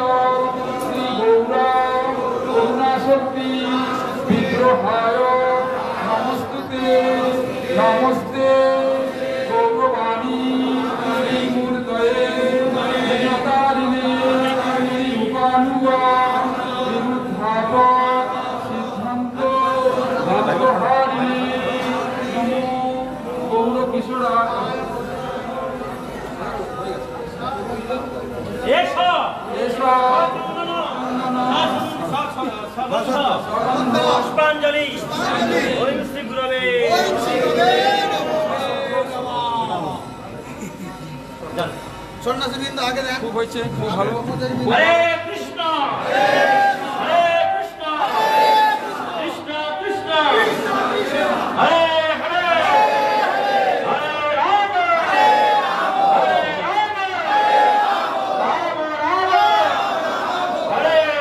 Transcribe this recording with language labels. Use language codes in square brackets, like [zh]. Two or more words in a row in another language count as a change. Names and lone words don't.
[sa] श्री गौर करुणाशक्ति विग्रहाय नमस्ते नमस्ते गौरवाणी श्री मूर्तये विनतारिणे श्री रूपानुग विरुद्धाप सिद्धांत भाग्यहारिणे नमो गौर किशोराय पुष्पांजलि ओम श्री गुरवे [bn] সন্ন্যাসীবৃন্দ আগে দেন খুব হয়েছে খুব ভালো [sa] হরে কৃষ্ণ হরে কৃষ্ণ কৃষ্ণ কৃষ্ণ হরে হরে হরে রাম হরে রাম রাম রাম হরে